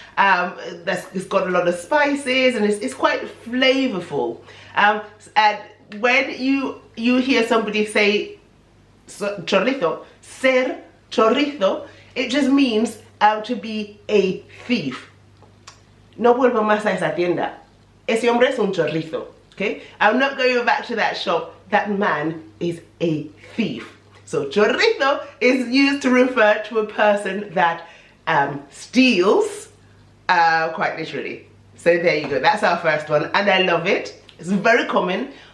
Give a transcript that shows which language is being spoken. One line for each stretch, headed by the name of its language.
English: It's got a lot of spices and it's quite flavorful. And when you hear somebody say chorizo, ser chorizo, it just means to be a thief.
Spanish: No vuelvo más a esa tienda. Ese hombre es un chorizo.
English: Okay, I'm not going back to that shop. That man is a thief. So chorizo is used to refer to a person that steals, quite literally. So there you go, that's our first one, and I love it. It's very common.